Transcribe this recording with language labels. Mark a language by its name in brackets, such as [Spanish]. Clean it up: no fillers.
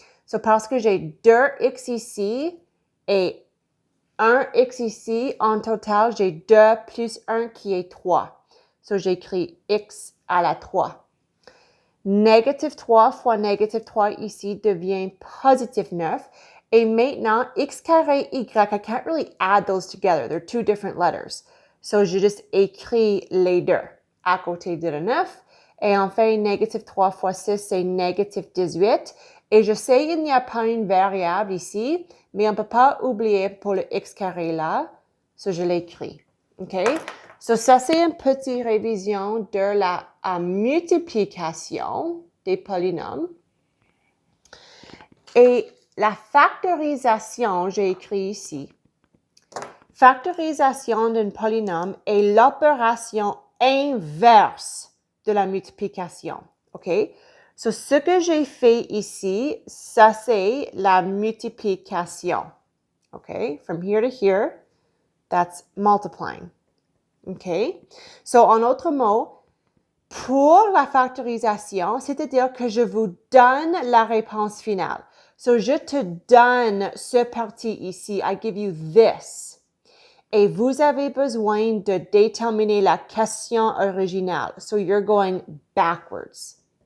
[French] So, parce que j'ai 2x ici et 1x ici, en total, j'ai 2 plus 1 qui est 3. So, j'écris x à la 3. Négative 3 fois négative 3 ici devient positive 9. Et maintenant, x carré y, [English] I can't really add those together. They're two different letters. [French] So, je juste écris les deux à côté de le 9. Et en fait, négative 3 fois 6, c'est négative 18. Et je sais qu'il n'y a pas une variable ici, mais on ne peut pas oublier pour le x carré là. So, je l'écris. OK? So, ça, c'est une petite révision de la multiplication des polynômes. Et la factorisation, j'ai écrit ici. Factorisation d'un polynôme est l'opération inverse de la multiplication. OK? So, ce que j'ai fait ici, ça, c'est la multiplication. OK? [English] From here to here, that's multiplying. OK? [French] So, en autre mot, pour la factorisation, c'est-à-dire que je vous donne la réponse finale. So, je te donne ce parti ici. [English] I give you this. [French] Et vous avez besoin de déterminer la question originale. [English] So, you're going backwards.